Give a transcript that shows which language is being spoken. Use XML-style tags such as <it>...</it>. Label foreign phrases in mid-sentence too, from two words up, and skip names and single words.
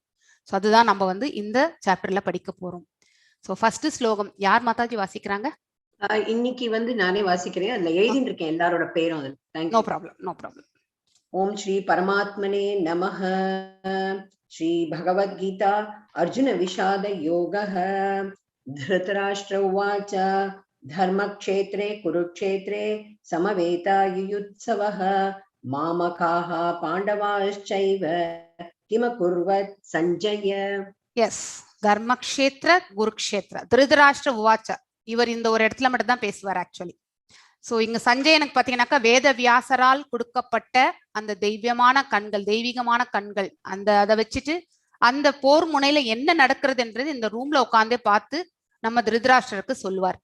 <ta>ஸோ அதுதான் நம்ம வந்து இந்த சாப்டர்ல படிக்க போறோம். ஸோ ஃபர்ஸ்ட் ஸ்லோகம் யார் மாதாஜி வாசிக்கிறாங்க? இன்னைக்கு வந்து நானே வாசிக்கிறேன், அதுல எழுதிட்டு இருக்கேன் எல்லாரோட பேரும் அதுல.</ta> <en>no problem.</en> <sa>ॐ श्री परमात्मने नमः। श्री भगवद्गीता अर्जुन विषाद योगः. धृतराष्ट्र उवाच धर्मक्षेत्रे कुरुक्षेत्रे समवेतायुयुत्सवः मामकाः पाण्डवाश्चैव किमकुर्वत् सञ्जय.</sa> <ta>எஸ்,</ta> <sa>धर्मक्षेत्र कुरुक्षेत्र धृतराष्ट्र उवाच.</sa> <ta>இவர் இந்த ஒரு இடத்துல மட்டும் தான் பேசுவார் ஆக்சுவலி. ஸோ இங்க சஞ்சயனுக்கு பாத்தீங்கன்னாக்கா வேத வியாசரால் கொடுக்கப்பட்ட அந்த தெய்வீகமான கண்கள் அதை வச்சுட்டு அந்த போர் முனையில என்ன நடக்கிறதுன்றது இந்த ரூம்ல உட்காந்தே பார்த்து நம்ம திருதராஷ்டருக்கு சொல்லுவார்.</ta>